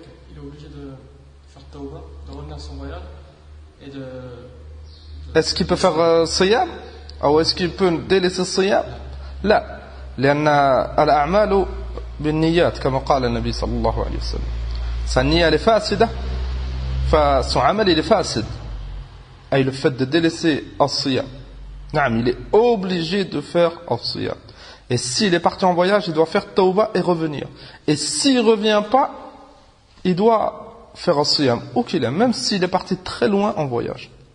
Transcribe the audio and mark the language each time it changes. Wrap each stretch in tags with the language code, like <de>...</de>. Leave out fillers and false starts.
<fr>Il est obligé de faire tawba, de revenir à son voyage et de... Est-ce qu'il peut faire siyam? Ou est-ce qu'il peut délaisser le siyam?</fr> <ar>لا، لأن الأعمال بالنيات كما قال النبي صلى الله عليه وسلم.</ar> <fr>Sa niya elle est fasida, son amal il est fasid. Et le fait de délaisser as-siyam, il est obligé de faire as-siyam. Et s'il est parti en voyage, il doit faire tawba et revenir. Et s'il ne revient pas, il doit faire as-siyam, où qu'il est, même s'il est parti très loin en voyage.</fr>